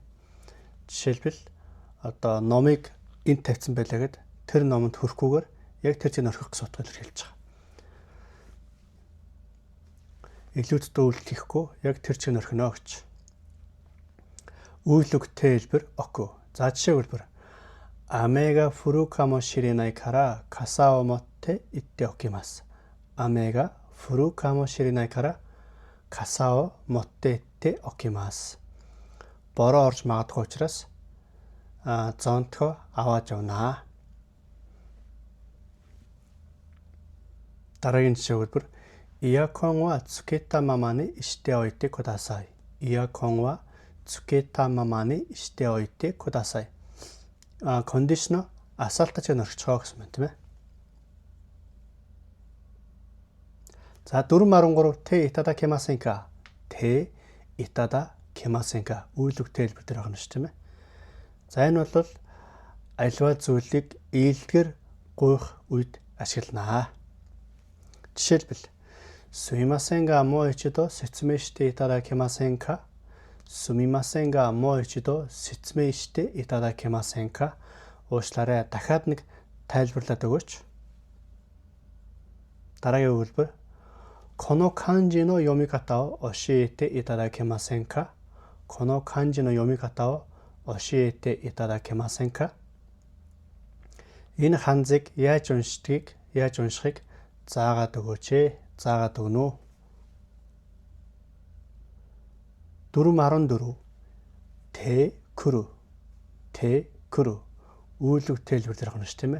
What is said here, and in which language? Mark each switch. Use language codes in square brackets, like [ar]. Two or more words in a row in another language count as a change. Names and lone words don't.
[mn] Жишээлбэл одоо номыг энд тавьсан байлаа гэд тэр номонд хүрэхгүйгээр яг тэр чинь орхих гэсэн утгаар хэлж байгаа. Илүүдтэй үйлдэл хийхгүй яг тэр чинь орхино гэж. Үйлдэлтэй хэлбэр оку. За жишээ хэлбэр [ja] 雨が降るかもしれないから傘を持って行っておきます。雨が降るかもしれないから傘を持って行っておきます. [mn] Бороо орж магадгүй учраас зонтгоо аваад явна. Дараагийн жишээ хэлбэр [ja] イヤコンはつけたままにしておいてください. イヤコンはつけたままにしておいてください. [mn] Кондишнер асаалтаж нөрчихөө гэсэн юм тийм ээ. [ja] За 4-13 ていただきませんか. ていただきませんか. [mn] Үйлдвэртэй хэлбэр дээр байгаа юм шүү тийм ээ. За энэ бол альва зүйлийг ийдгээр гуйх үед ашиглана. [ja] Жишээлбэл すみませんがもう一度説明していただけませんか? すみませんがもう一度説明していただけませんか? [mn] Уучлаарай дахиад нэг тайлбарлаад өгөөч. Дараагийн өгүүлбэр [ja] この漢字の読み方を教えていただけませんか? この漢字の読み方を教えていただけませんか? [mn] Энэ ханзыг яаж уншихыг заагаад өгөөч. Заагаад өгнө. 4-14 [ja] てくる. てくる. [mn] Үйлдвэртэй хэлбэр дээр гарна ш тийм ээ.